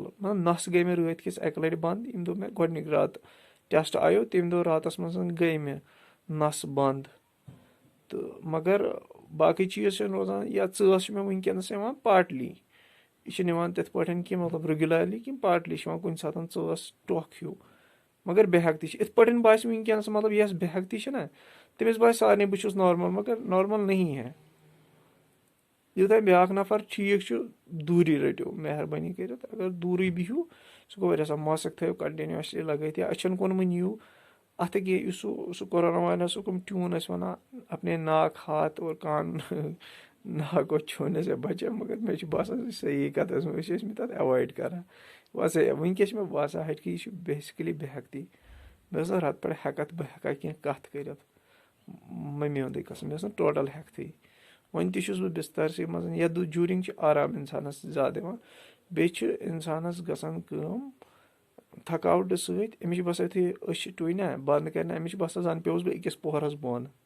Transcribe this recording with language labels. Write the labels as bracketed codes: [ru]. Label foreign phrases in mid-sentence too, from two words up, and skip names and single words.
[ks] مطلب نس گٔے مےٚ رٲتۍ کِس اکہِ لٹہِ بنٛد ییٚمہِ دۄہ مےٚ گۄڈٕنِکۍ راتہٕ ٹیسٹ آیو تمہِ دۄہ راتس منٛز گٔے مےٚ نس بنٛد تہٕ مگر باقٕے چیٖز چھِنہٕ روزان یا ژٲس چھِ مےٚ وٕنکیٚنس یِوان پاٹلی یہِ چھِنہٕ یِوان تِتھ پٲٹھۍ کینٛہہ مطلب رِگیوٗلرلی کینٛہہ پاٹلی چھِ یِوان کُنہِ ساتہٕ ژٲس ٹوکھ ہیوٗ مگر بے ہٮ۪کتی چھِ یِتھ پٲٹھۍ باسہِ وٕنکیٚنس مطلب یۄس بے ہٮ۪کتی چھِ نہ تٔمِس باسہِ سارنٕے بہٕ چھُس نارمل مگر [ur] نارمل نہیں ہے [ks] ییٚلہِ تۄہہِ بیٛاکھ نفر ٹھیٖک چھُ دوٗری رٔٹِو مہربٲنی کٔرِتھ اگر دوٗرٕے بِہِو سُہ گوٚو واریاہ اَصل ماسٕک تھٲیِو کنٹِنیوٗسلی لگٲیِتھ یا أچھن کُن مہٕ نِیِو اَتھ ہیٚکہِ یُس سُہ کورونا وایرسُک یِم ٹیوٗن ٲسۍ وَنان [ur] اپنے ناک ہاتھ اور کان ناک اور چھونے سے بچے [ks] مگر مےٚ چھُ باسان صحیح کتھ ٲسۍ أسۍ ٲسۍ مٕتۍ تتھ ایوایڈ کران باسان وٕنکیٚس چھِ مےٚ باسان ہٹہِ کہِ یہِ چھُ بیسِکلی بے ہٮ۪کتی مےٚ ٲس نہٕ رٮ۪تہٕ پٮ۪ٹھ ہٮ۪کتھ بہٕ ہٮ۪کا کینٛہہ کتھ کٔرِتھ مٔمی ہُنٛدٕے قسم مےٚ ٲس نہٕ ٹوٹل ہٮ۪کتھٕے وۄنۍ تہِ چھُس بہٕ بِسترسٕے منٛز یتھ جوٗرِنٛگ چھِ آرام اِنسانس زیادٕ یِوان بیٚیہِ چھِ اِنسانس گژھان کٲم تھکاوٹہٕ سۭتۍ أمِس چھِ باسان یُتھُے أچھ ٹُوِ نا بنٛد کرِ نا أمِس چھِ باسان زن پیوٚوُس بہٕ أکِس پوہرس بۄن